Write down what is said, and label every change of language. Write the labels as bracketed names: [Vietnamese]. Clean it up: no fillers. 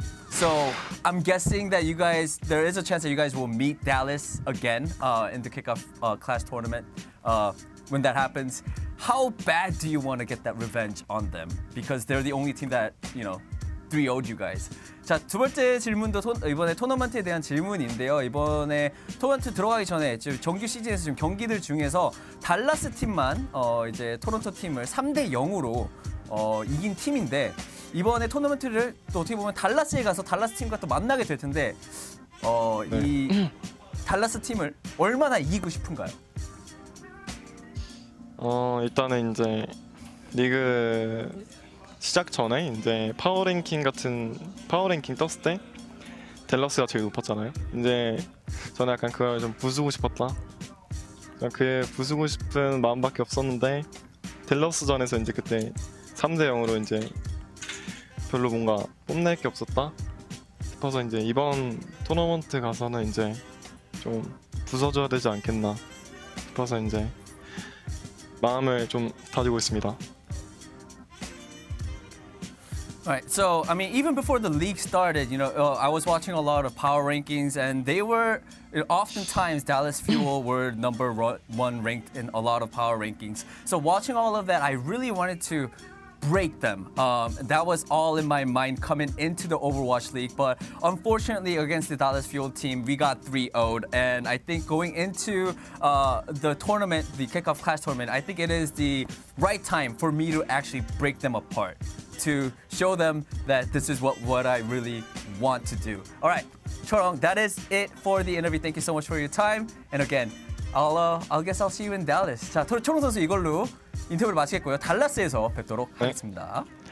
[English] So I'm guessing that there is a chance that you guys will meet Dallas again in the Kickoff Clash tournament when that happens. how bad do you want to get that revenge on them? Because they're the only team that, 3-0'd you guys. [Korean] 자, 두 번째 질문도 이번에 토너먼트에 대한 질문인데요. 이번에 토너먼트 들어가기 전에 지금 정규 시즌에서 지금 경기들 중에서 달라스 팀만 이제 토론토 팀을 3대0으로 이긴 팀인데 이번에 토너먼트를 또 어떻게 보면 달라스에 가서 달라스 팀과 또 만나게 될 텐데 이 달라스 팀을 얼마나 이기고 싶은가요? 일단은 이제 리그 시작 전에 이제 파워랭킹 떴을 때 댈러스가 제일 높았잖아요. 이제 저는 약간 그걸 좀 부수고 싶었다. 그 부수고 싶은 마음밖에 없었는데 댈러스전에서 이제 그때 3대0으로 이제 별로 뭔가 뽐낼 게 없었다 싶어서 이제 이번 토너먼트 가서는 이제 좀 부숴줘야 되지 않겠나 싶어서 이제 마음을 좀 다지고 있습니다. [English] Right, so I mean, even before the league started, I was watching a lot of power rankings, and they were oftentimes Dallas Fuel were number 1 ranked in a lot of power rankings. So watching all of that, I really wanted to break them. That was all in my mind coming into the Overwatch League, but unfortunately against the Dallas Fuel team, we got 3-0'd. And I think going into the tournament, the Kickoff Clash tournament, I think it is the right time for me to actually break them apart, to show them that this is what I really want to do. All right, Chorong, that is it for the interview. Thank you so much for your time. And again, I guess I'll see you in Dallas. [Korean] 자, 초롱 선수 이걸로 인터뷰를 마치겠고요. 달라스에서 뵙도록 하겠습니다.